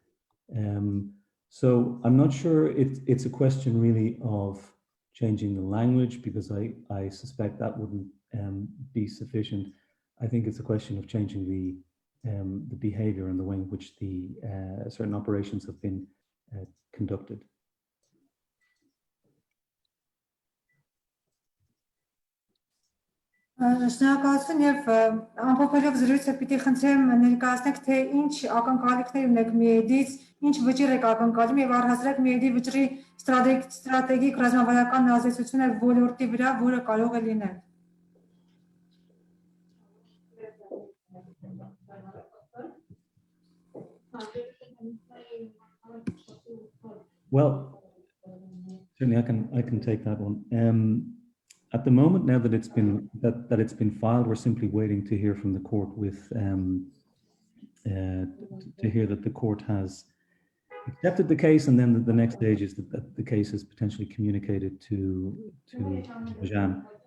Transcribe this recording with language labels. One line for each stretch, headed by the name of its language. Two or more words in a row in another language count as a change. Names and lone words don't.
English: So I'm not sure it's a question really of changing the language, because I suspect that wouldn't be sufficient. I think it's a question of changing the behavior and the way in which the certain operations have been conducted.
Armenian: Շնորհակալություն, եւ ամփոփելով զրույցը պիտի խնդրեմ ներկայացնեք, թե ինչ ակնկալիքներ ունեք ՄԻԵԴ-ից, ինչ վճիռ եք ակնկալում եւ առհասարակ ՄԻԵԴ-ի վճռի ստրատեգիկ ռազմավարական ազդեցությունը ոլորտի վրա, որը կարող է լինել։
English: Well, certainly I can take that one. At the moment, now that it's been filed, we're simply waiting to hear from the court to hear that the court has accepted the case, and then the next stage is that the case is potentially communicated to Jan.